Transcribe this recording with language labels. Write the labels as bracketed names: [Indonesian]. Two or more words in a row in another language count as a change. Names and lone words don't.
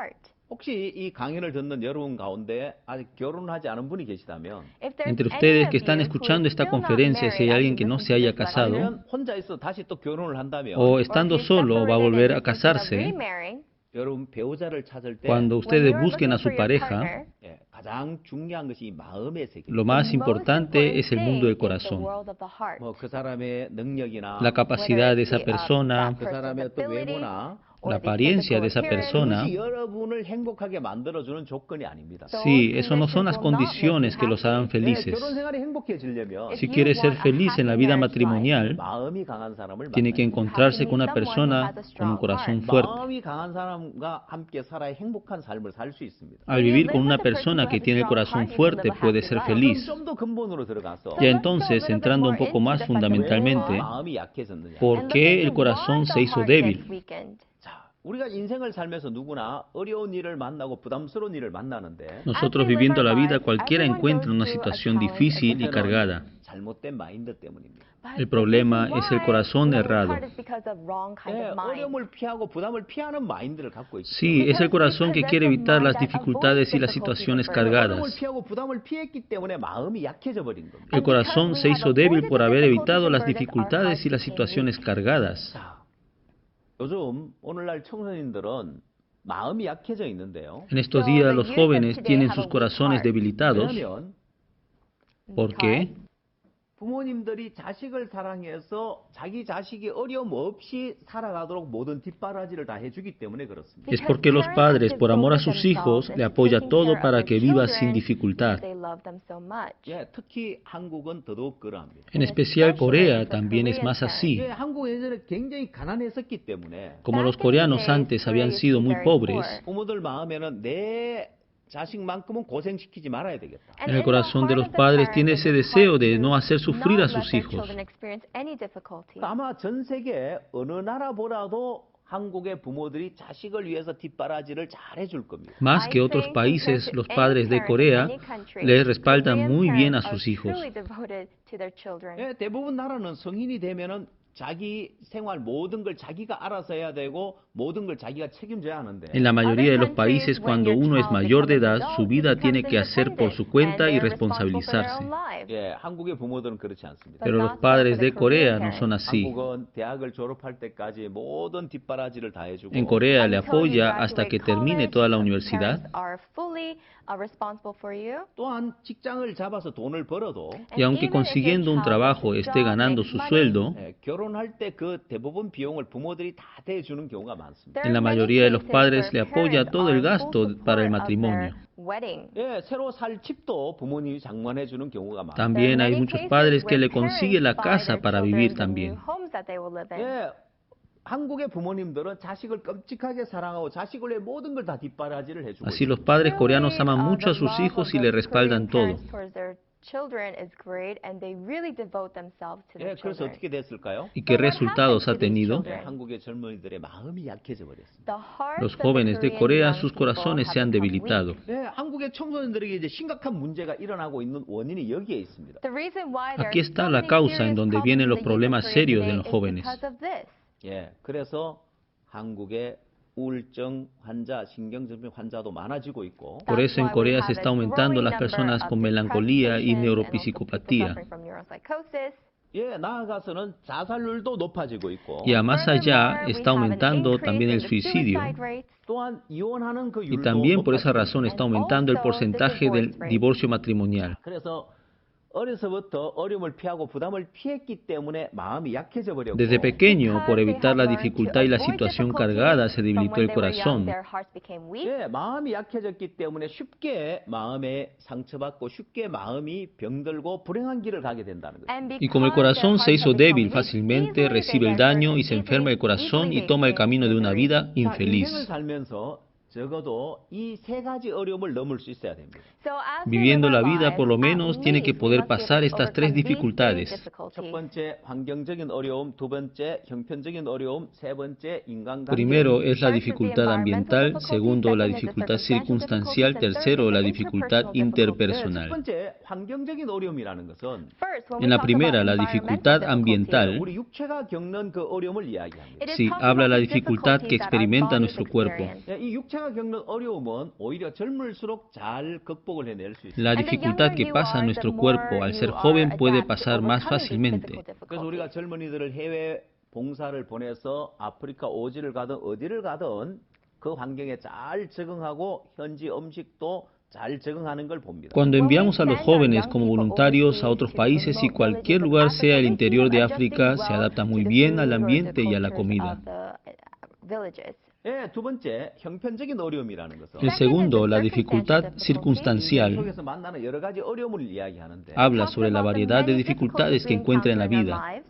[Spanish] Entre ustedes que están escuchando esta conferencia, si hay alguien que no se haya casado, o estando solo va a volver a casarse, cuando ustedes busquen a su pareja, lo más importante es el mundo del corazón. La capacidad de esa persona, la apariencia de esa persona, [Korean] 여러분을 행복하게 만들어주는 조건이 아닙니다. [Spanish] sí, eso no son las condiciones que los hagan felices. [Korean] 결혼 생활이 행복해지려면 [Spanish] Si quiere ser feliz en la vida matrimonial, [Korean] 마음이 강한 사람을 [Spanish] tiene que encontrarse con una persona con un corazón fuerte. [Korean] 마음이 강한 사람과 함께 살아야 행복한 삶을 살 수 있습니다. [Spanish] Al vivir con una persona que tiene el corazón fuerte puede ser feliz. [Korean] 좀더 근본으로 들어가서 [Spanish] Ya entonces, entrando un poco más fundamentalmente, [Korean] 마음이 약해졌느냐? [Spanish] ¿por qué el corazón se hizo débil? [Korean] 자, 우리가 인생을 살면서 누구나 어려운 일을 만나고 부담스러운 일을 만나는데 [Spanish] Nosotros viviendo la vida, cualquiera encuentra una situación difícil y cargada. [Korean] 잘못된 마인드 때문입니다. [Spanish] El problema es el corazón errado. [Korean] 어려움을 피하고 부담을 피하는 마인드를 갖고 있죠. [Spanish] Sí, es el corazón que quiere evitar las dificultades y las situaciones [Korean] 어려움을 [Spanish] cargadas. [Korean] 피하고 부담을 피했기 때문에 마음이 약해져 버린 겁니다. [Spanish] El corazón se hizo débil por haber evitado las dificultades y las situaciones cargadas. [Korean] 자, 요즘 오늘날 청소년들은 마음이 약해져 있는데요. [Spanish] En estos días los jóvenes tienen sus corazones debilitados. [Korean] 왜냐하면 [Spanish] ¿Por qué? [Korean] 부모님들이 자식을 사랑해서 자기 자식이 어려움 없이 살아가도록 모든 뒷바라지를 다 해주기 때문에 그렇습니다. [Spanish] Es porque los padres, por amor a sus hijos, le apoyan todo para que viva sin dificultad. [Korean] 예, 특히 한국은 더더욱 그러합니다. [Spanish] En especial Corea también es más así. [Korean] 예, 한국 예전에 굉장히 가난했었기 때문에 [Spanish] Como los coreanos antes habían sido muy pobres, [Korean] 부모들 마음에는 내 자식만큼은 고생시키지 말아야 되겠다. [Spanish] en el corazón de los padres tiene ese deseo de no hacer sufrir a sus hijos. [Korean] 아마 전 세계 어느 나라보다도 한국의 부모들이 자식을 위해서 뒷바라지를 잘 해줄 겁니다. [Spanish] Más que otros países, los padres de Corea les respaldan muy bien a sus hijos. [Korean] 예, 대부분 나라는 성인이 되면은 자기 생활 모든 걸 자기가 알아서 해야 되고 모든 걸 자기가 책임져야 하는데 [Spanish] En la mayoría de los países, cuando uno es mayor de edad, su vida tiene que hacer por su cuenta y responsabilizarse. [Korean] 예, 한국의 부모들은 그렇지 않습니다. [Spanish] Pero los padres de Corea no son así. [Korean] 한국은 대학을 졸업할 때까지 모든 뒷바라지를 다 해주고 [Spanish] En Corea le apoya hasta que termine toda la universidad. [Korean] 또한 직장을 잡아서 돈을 벌어도 [Spanish] Y aunque consiguiendo un trabajo esté ganando su sueldo, [Korean] 예, 결혼할 때 그 대부분 비용을 부모들이 다 대주는 경우가 많습니다. [Spanish] en la mayoría de los padres le apoya todo el gasto para el matrimonio. [Korean] 예, 새로 살 집도 부모님이 장만해 주는 경우가 많아요. [Spanish] También hay muchos padres que le consiguen la casa para vivir también. [Korean] 예, 한국의 부모님들은 자식을 끔찍하게 사랑하고 자식을 위해 모든 걸 다 뒷바라지를 해주고 [Spanish] Así los padres coreanos aman mucho a sus hijos y le respaldan todo. [Korean] 예, 그래서 어떻게 됐을까요? [Spanish] ¿Y qué resultados ha tenido? [Korean] 예, 한국의 젊은이들의 마음이 약해져 버렸습니다. [Spanish] Los jóvenes de Corea, sus corazones se han debilitado. [Korean] 예, 한국의 청소년들에게 이제 심각한 문제가 일어나고 있는 원인이 여기에 있습니다. [Spanish] Aquí está la causa en donde vienen los problemas serios de los jóvenes. [Korean] 예, 그래서 한국의 우울증 환자, 신경질병 환자도 많아지고 있고. [Spanish] Por eso en Corea se está aumentando las personas con melancolía y neuropsicopatía. [Korean] 예, 나아가서는 자살률도 높아지고 있고. [Spanish] Y a más allá está aumentando también el suicidio. [Korean] 또한 이혼하는 그 [Spanish] Y [Korean] 율도 [Spanish] también por esa [Korean] 높아지고 [Spanish] razón está aumentando el porcentaje del divorcio matrimonial. [Korean] 그래서 어려서부터 어려움을 피하고 부담을 피했기 때문에 마음이 약해져 버렸고. [Spanish] Desde pequeño, por evitar la dificultad y la situación cargada, se debilitó el corazón. [Korean] 예, 마음이 약해졌기 때문에 쉽게 마음에 상처받고 쉽게 마음이 병들고 불행한 길을 가게 된다는 거죠. [Spanish] Y como el corazón se hizo débil fácilmente, recibe el daño y se enferma el corazón y toma el camino de una vida infeliz. [Korean] 인생을 살면서 적어도 이 세 가지 어려움을 넘을 수 있어야 됩니다. [Spanish] Viviendo la vida, por lo menos, tiene que poder pasar estas tres dificultades. [Korean] 첫 번째 환경적인 어려움, 두 번째 형편적인 어려움, 세 번째 인간관계. [Spanish] Primero es la dificultad ambiental, segundo la dificultad circunstancial, tercero la dificultad [Korean] 첫 [Spanish] interpersonal. [Korean] 번째 환경적인 어려움이라는 것은 [Spanish] En la primera, la dificultad ambiental, [Korean] 우리 육체가 겪는 그 어려움을 이야기합니다. [Spanish] sí, habla la dificultad que experimenta nuestro cuerpo. [Korean] 이 육체가 겪는 어려움은 오히려 젊을수록 잘 극복을 해낼 수 있습니다. [Spanish] La dificultad que pasa a nuestro cuerpo al ser joven puede pasar más fácilmente. [Korean] 그래서 우리가 젊은이들을 해외 봉사를 보내서 아프리카 오지를 가든 어디를 가든 그 환경에 잘 적응하고 현지 음식도 잘 적응하는 걸 봅니다. [Spanish] Cuando enviamos a los jóvenes como voluntarios a otros países y cualquier lugar, sea el interior de África, se adapta muy bien al ambiente y a la comida. El segundo, la dificultad circunstancial, habla sobre la variedad de dificultades que encuentra en la vida.